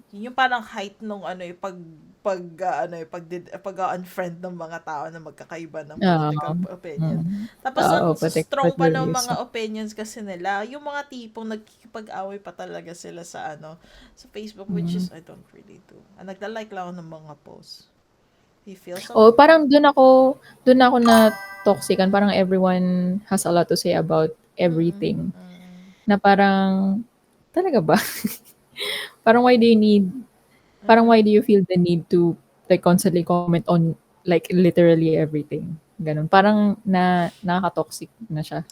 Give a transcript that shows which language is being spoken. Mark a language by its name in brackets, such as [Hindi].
[Filipino] yun yung parang height nung pag unfriend ng mga tao na magkakaiba ng oo. [English] political opinion. Mm. [Filipino] Tapos Oo, ang strong pa ng [English] patriotism. [Filipino] mga opinions kasi nila, yung mga tipong nagkikipag-away pa talaga sila sa sa Facebook, [English] which Mm. is I don't really do. [Filipino] Nagda-like lang ako ng mga posts. [English] You feel [Filipino] Oo, [English] so? [Filipino] parang dun ako na toxican. Parang [English] everyone has a lot to say about Mm-mm. everything. Mm-mm. [Filipino] Na parang, talaga ba? Parang [English] why do you feel the need to like constantly comment on like literally everything? [Filipino] Ganun. Parang nakaka-toxic na siya